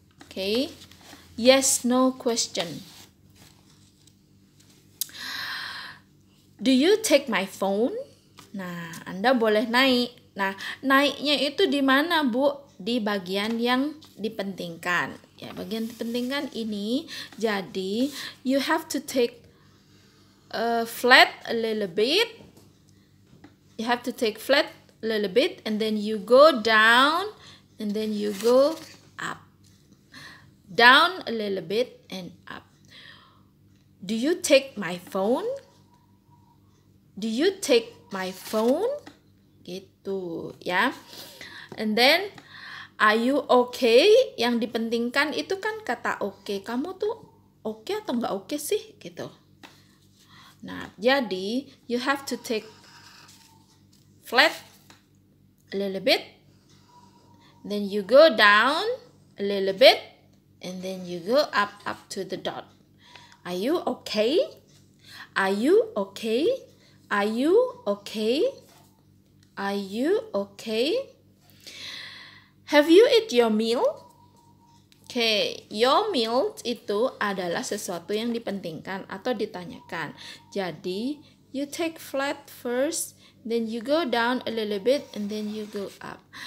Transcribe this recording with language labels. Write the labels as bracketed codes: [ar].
[en] Okay? Yes no question. Do you take my phone? [id] Nah, Anda boleh naik. Nah, naiknya itu di mana, Bu? Di bagian yang dipentingkan. Ya, bagian dipentingkan ini. [en] Jadi, you have to take flat a little bit. You have to take flat a little bit and then you go down and then you go up. Down a little bit and up. Do you take my phone? Do you take my phone? [id] Gitu ya. [en] And then are you okay? [id] Yang dipentingkan itu kan kata okay. Kamu tuh okay atau nggak okay sih? Gitu. [en] Nah, jadi you have to take flat a little bit. Then you go down a little bit. And then you go up to the dot. Are you okay? Are you okay? Are you okay? Are you okay? Have you eat your meal? [id] Okay, [en] your meal [id] itu adalah sesuatu yang dipentingkan atau ditanyakan. [en] Jadi, you take flat first, then you go down a little bit, and then you go up.